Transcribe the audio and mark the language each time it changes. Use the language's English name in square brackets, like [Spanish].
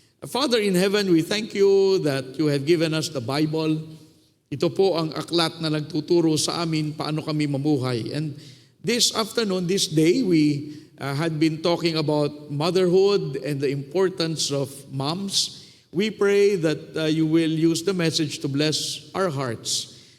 [English] Father in heaven, we thank you that you have given us the Bible. [Filipino] Ito po ang aklat na nagtuturo sa amin paano kami mamuhay. [English] And this afternoon, this day, we had been talking about motherhood and the importance of moms. We pray that you will use the message to bless our hearts.